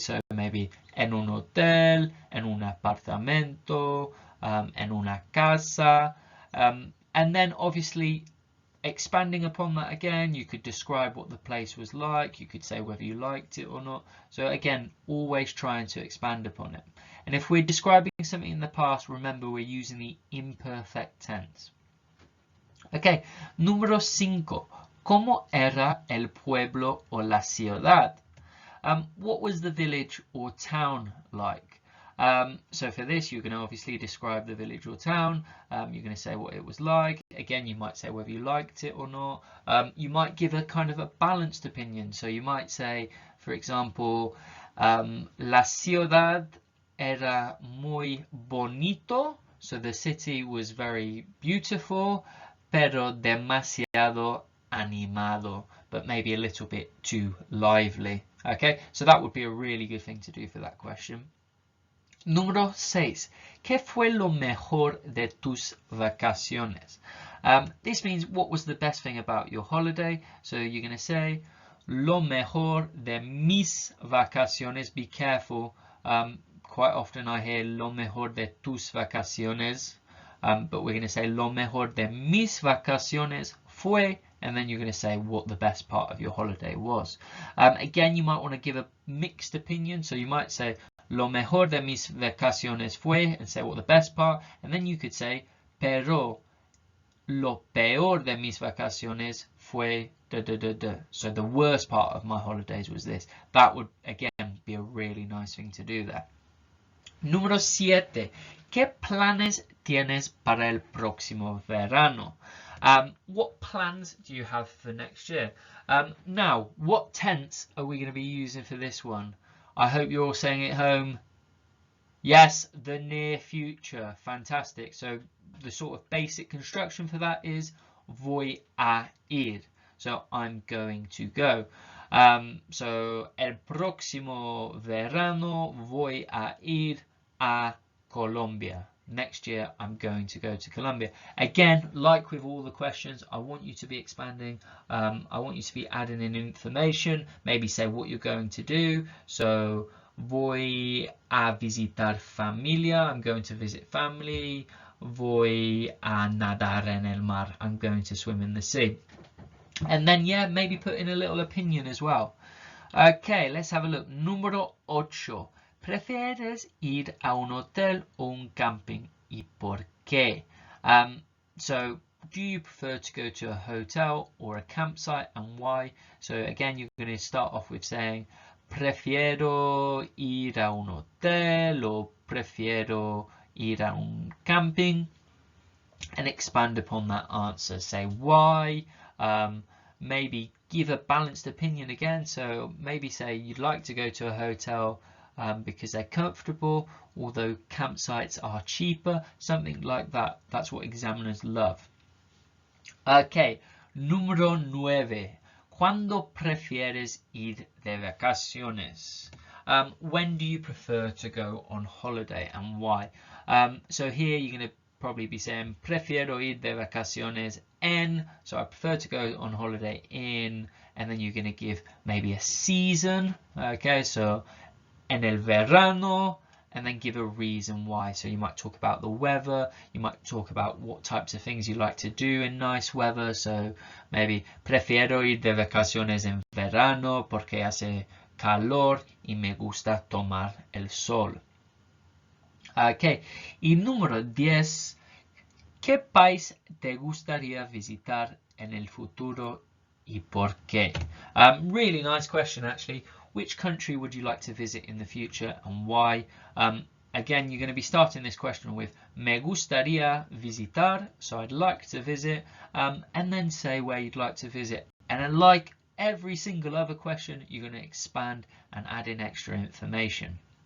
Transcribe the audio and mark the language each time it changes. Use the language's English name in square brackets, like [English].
[English] So maybe [Spanish] en un hotel, en un apartamento, en una casa, [English] and then obviously expanding upon that again, you could describe what the place was like, you could say whether you liked it or not. So again, always trying to expand upon it. And if we're describing something in the past, remember we're using the imperfect tense. Okay, número 5. [Spanish] ¿Cómo era el pueblo o la ciudad? [English] What was the village or town like? So for this, you're going to obviously describe the village or town. You're going to say what it was like. Again, you might say whether you liked it or not. You might give a kind of a balanced opinion. So you might say, for example, [Spanish] la ciudad era muy bonito. [English] So the city was very beautiful, [Spanish] pero demasiado animado, [English] but maybe a little bit too lively. Okay, so that would be a really good thing to do for that question. [Spanish] Número 6. ¿Qué fue lo mejor de tus vacaciones? [English] This means what was the best thing about your holiday. So you're going to say [Spanish] lo mejor de mis vacaciones. [English] Be careful. Quite often I hear [Spanish] lo mejor de tus vacaciones. [English] But we're going to say [Spanish] lo mejor de mis vacaciones fue, [English] and then you're going to say what the best part of your holiday was. Again, you might want to give a mixed opinion. So you might say [Spanish] lo mejor de mis vacaciones fue, [English] and say what the best part, and then you could say [Spanish] pero lo peor de mis vacaciones fue da da [English] da da. So the worst part of my holidays was this. That would again be a really nice thing to do there. [Spanish] Número 7. ¿Qué planes tienes para el próximo verano? [English] What plans do you have for next year? Now, what tense are we going to be using for this one? I hope you're all saying at home, yes, the near future. Fantastic. So the sort of basic construction for that is [Spanish] voy a ir. [English] So I'm going to go. [Spanish] So el próximo verano voy a ir a Colombia. [English] Next year I'm going to go to Colombia. Again, like with all the questions, I want you to be expanding. I want you to be adding in information. Maybe say what you're going to do. [Spanish] So voy a visitar familia. [English] I'm going to visit family. [Spanish] Voy a nadar en el mar. [English] I'm going to swim in the sea. And then, yeah, maybe put in a little opinion as well. Okay, let's have a look. Número 8. [Spanish] ¿Prefieres ir a un hotel o un camping? ¿Y por qué? [English] So, do you prefer to go to a hotel or a campsite, and why? So, again, you're going to start off with saying, [Spanish] prefiero ir a un hotel o prefiero ir a un camping, [English] and expand upon that answer. Say why. Maybe give a balanced opinion again. So maybe say you'd like to go to a hotel because they're comfortable, although campsites are cheaper, something like that. That's what examiners love. Okay, número 9. [Spanish] ¿Cuándo prefieres ir de vacaciones? [English] When do you prefer to go on holiday, and why? So here you're going to probably be saying [Spanish] prefiero ir de vacaciones en, [English] so I prefer to go on holiday in, and then you're going to give maybe a season. Okay, so [Spanish] en el verano, [English] and then give a reason why. So you might talk about the weather, you might talk about what types of things you like to do in nice weather. So maybe [Spanish] prefiero ir de vacaciones en verano porque hace calor y me gusta tomar el sol. Ok, y número 10, ¿qué país te gustaría visitar en el futuro y por qué? [English] Really nice question, actually. Which country would you like to visit in the future, and why? Again, you're going to be starting this question with [Spanish] me gustaría visitar, [English] so I'd like to visit, and then say where you'd like to visit. And then, like every single other question, you're going to expand and add in extra information.